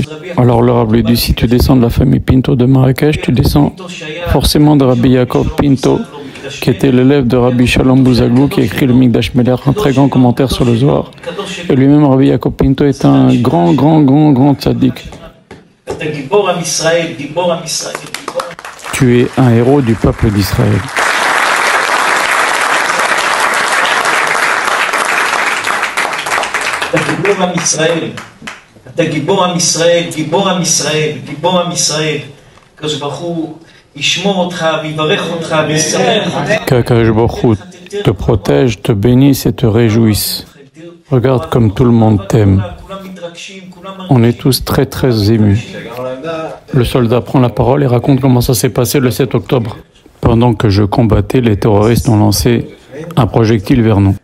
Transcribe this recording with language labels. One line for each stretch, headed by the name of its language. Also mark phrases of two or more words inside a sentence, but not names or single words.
French: Alors le Rav lui dit, si tu descends de la famille Pinto de Marrakech, tu descends forcément de Rabbi Yaakov Pinto, qui était l'élève de Rabbi Shalom Bouzaglou, qui a écrit le Mikdash Melech, un très grand commentaire sur le Zohar. Et lui-même, Rabbi Yaakov Pinto, est un grand tzaddik. Tu es un héros du peuple d'Israël.
Hebrew: אתה גיבור עם ישראל, גיבור עם ישראל, גיבור עם ישראל. הקדוש ברוך הוא ישמור אותך ויברך אותך וישמח אותך.
French: Qu'Akadosh Baruch Hu te protège, te bénisse et te réjouisse. Regarde comme tout le monde t'aime. On est tous très émus. Le soldat prend la parole et raconte comment ça s'est passé le 7 octobre. Pendant que je combattais, les terroristes ont lancé un projectile vers nous.